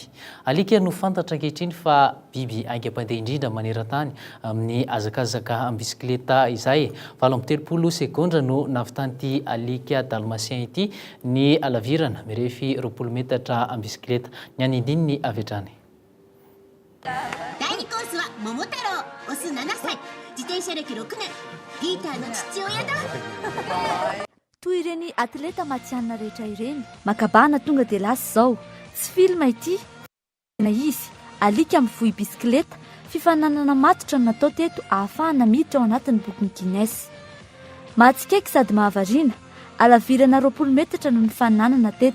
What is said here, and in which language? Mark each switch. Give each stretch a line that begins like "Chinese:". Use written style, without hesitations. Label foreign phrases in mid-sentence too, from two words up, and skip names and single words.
Malagasy: Alika no fantatra ankehitriny fa biby aingam-pandeha indrindra maneran-tany amin'ny azakazaka amin'ny bisikleta izay. 7 sekondra no navitan'ity alika dalmatien ity ny alavirana mirefy 20 metatra amin'ny bisikleta. Ny any indiny ny avetrany.
Japanese: 桃太郎、オス7歳、自転車歴6年、ピーターの父親だ。
Malagasy: Toy ireny atleta matianina rehetra ireny, makabana tonga dia lasa zao. Tsy filma ity, na izy alika mivoy bisikleta, fifananana matotra no natao teto ahafahana miditra ao anatin'ny bokin'ny Guinness. Matsikaiky sady mahavariana, alavirana 20 metatra no nifananana teto.